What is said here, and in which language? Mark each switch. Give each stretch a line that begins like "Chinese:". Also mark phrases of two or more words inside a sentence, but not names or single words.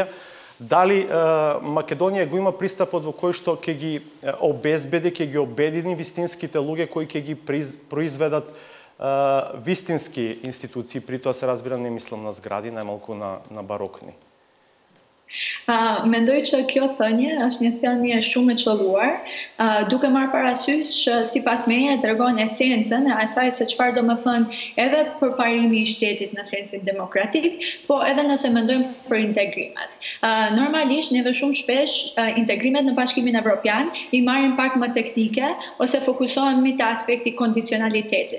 Macedonian: Дали Македонија го има пристапот во кој што ќе ги обезбеди, ќе ги обедини вистинските луѓе кои ќе ги произведат вистински институции, при тоа се разбира не мислам на згради, најмалку на барокни.
Albanian: Mendoj që kjo thënie është një thënie shumë e qelluar, duke marrë parasysh që sipas meje tregon esencën e asaj se çfarë do të thonë edhe përparimi i shtetit në sensin demokratik, po edhe nëse mendojmë për integrimet. Normalisht neve shumë shpesh integrimet në Bashkimin Evropian i marrin pak më teknike ose fokusohemi te aspekti kondicionalitetit.